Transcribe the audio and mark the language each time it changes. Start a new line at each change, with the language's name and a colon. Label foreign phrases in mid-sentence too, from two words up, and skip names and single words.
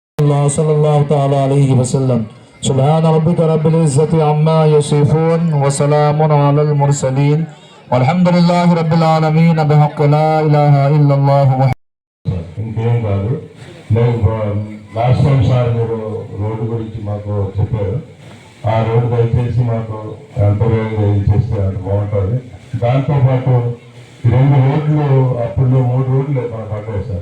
Arabic: الله صلى الله تعالى عليه وسلم. سبحان ربك رب العزة عما يصفون وسلام على المرسلين والحمد لله رب العالمين بحق لا إله إلا الله.
Telugu: ఇంకేం కాదు. లాస్ట్ టైం సార్ మీరు రోడ్డు గురించి మాకు చెప్పారు. ఆ రోడ్డు దయచేసి మాకు ఎంత వేగంగా చేస్తే అంత బాగుంటుంది. దాంతోపాటు 2 రోడ్లు అప్పుడు 3 రోడ్లు మన పడ్డాయి సార్.